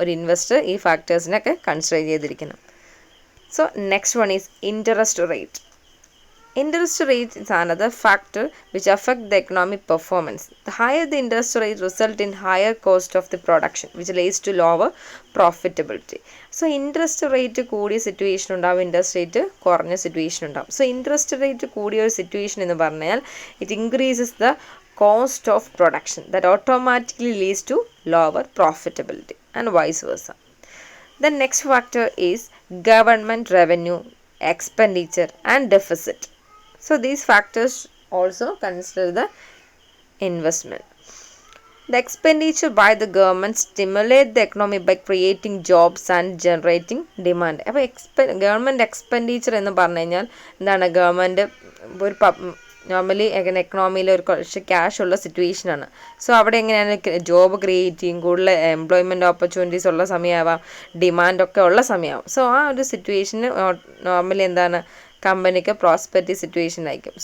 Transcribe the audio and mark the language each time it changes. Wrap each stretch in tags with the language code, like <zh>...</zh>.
<ml>ഒരു ഇൻവെസ്റ്റർ ഈ ഫാക്ടേഴ്സിനൊക്കെ കൺസിഡർ ചെയ്തിരിക്കണം.</ml> <en>So next one is interest rate. Interest rate is another factor which affect the economic performance. The higher the interest rate result in higher cost of the production which leads to lower profitability.</en> <ml>So interest rate കൂടിയ situation ഉണ്ടാവും, interest rate കുറഞ്ഞ situation ഉണ്ടാവും.</ml> <en>so interest rate</en> <ml>കൂടിയ ഒരു situation എന്ന് പറഞ്ഞാൽ</ml> <en>It increases the cost of production that automatically leads to lower profitability and vice versa. The next factor is government revenue, expenditure and deficit. So these factors also consider the investment. The expenditure by the government stimulate the economy by creating jobs and generating demand.</en> <ml>അപ്പോൾ government expenditure എന്ന് പറഞ്ഞു കഴിഞ്ഞാൽ എന്താണ്? Government ഒരു normally എക്കണോമിയിൽ ഒരു കുറച്ച് cash ഉള്ള സിറ്റുവേഷനാണ്. സോ അവിടെ എങ്ങനെയാണ് ജോബ് ക്രിയേറ്റ് ചെയ്യും, കൂടുതൽ എംപ്ലോയ്മെൻറ്റ് ഓപ്പർച്യൂണിറ്റീസ് ഉള്ള സമയമാവാം, ഡിമാൻഡൊക്കെ ഉള്ള സമയമാവും. സോ ആ ഒരു സിറ്റുവേഷന് നോർമലി എന്താണ് കമ്പനിക്ക് പ്രോസ്പെരിറ്റി സിറ്റുവേഷൻ ആയിരിക്കും.</ml>